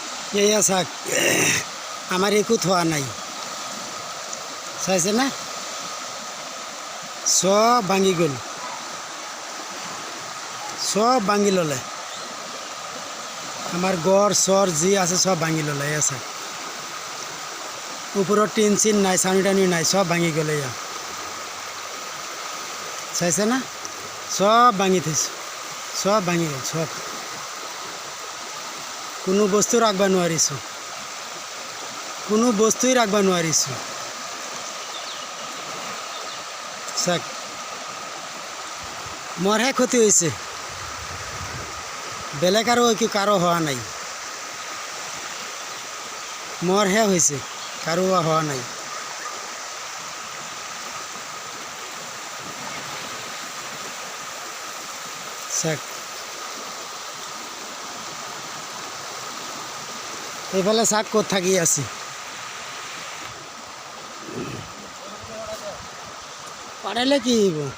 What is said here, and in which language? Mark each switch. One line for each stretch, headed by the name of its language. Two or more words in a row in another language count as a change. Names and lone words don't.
Assamese: এইয়া চাক আমার একো থোৱা নাই চাইছে না সব ভাঙি গ'ল সব ভাঙি ল'লে আমার গড় চর যি আছে সব ভাঙি ল'লে এয়া চাক ওপৰত টিন চিন নাই চাউনি টাউনি নাই সব ভাঙি গ'ল এয়া চাইছে না সব ভাঙি থৈছে সব ভাঙি গ'ল সব কোনো বস্তু রাখবা নোৱাৰিছোঁ কোনো বস্তুই রাখবা নোৱাৰিছোঁ চাক মোৰহে ক্ষতি হৈছে বেলেগ আৰু কাৰো হোৱা নাই মোৰহে হৈছে কাৰো হোৱা নাই চাক এইফালে চাক ক'ত থাকি আছে পাৰালে কি হব